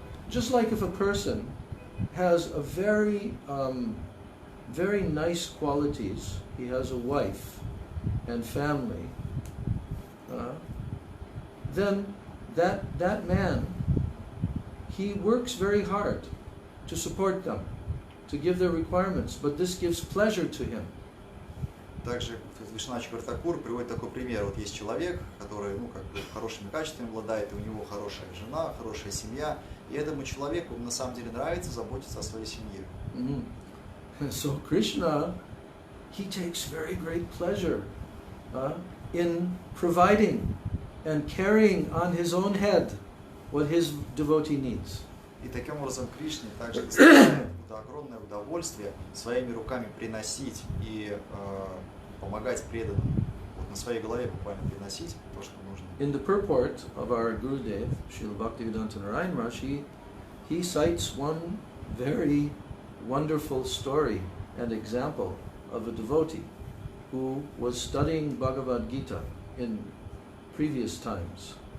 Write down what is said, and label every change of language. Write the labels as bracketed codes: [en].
[en] Just like if a person has a very nice qualities, he has a wife and family, then that man, he works very hard to support them, to give their requirements, but this gives pleasure to him. [ru] Также Вишванат Чакраварти Тхакур приводит такой пример. Вот есть человек, который хорошими качествами обладает, и у него хорошая жена, хорошая семья, и этому человеку на самом деле нравится заботиться о своей семье. [en] So Krishna, he takes very great pleasure in providing and carrying on his own head what his devotee needs. [ru] И таким образом Кришне также доставляет огромное удовольствие своими руками приносить и помогать преданным. Вот на своей голове буквально приносить то, что нужно. [en] In the purport of our Gurudev, Srila Bhaktivedanta Narayan Maharaj, he cites one very wonderful story and example of a devotee who was studying Bhagavad-Gita in previous times.